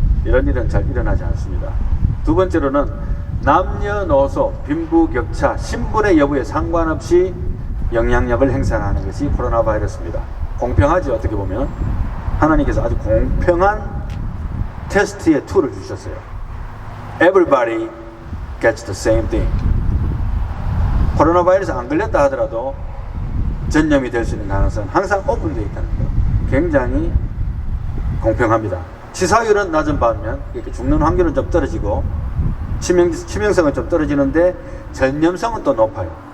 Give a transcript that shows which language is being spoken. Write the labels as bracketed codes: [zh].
[ko] 이런 일은 잘 일어나지 않습니다. 두 번째로는 남녀노소, 빈부격차, 신분의 여부에 상관없이 영향력을 행사하는 것이 코로나 바이러스입니다. 공평하지, 어떻게 보면. 하나님께서 아주 공평한 테스트의 툴을 주셨어요. [en] Everybody gets the same thing. [ko] 코로나 바이러스 안 걸렸다 하더라도 전염이 될 수 있는 가능성은 항상 오픈되어 있다는 거예요. 굉장히 공평합니다. 치사율은 낮은 반면 이렇게 죽는 확률은 좀 떨어지고 치명성은 좀 떨어지는데 전염성은 또 높아요.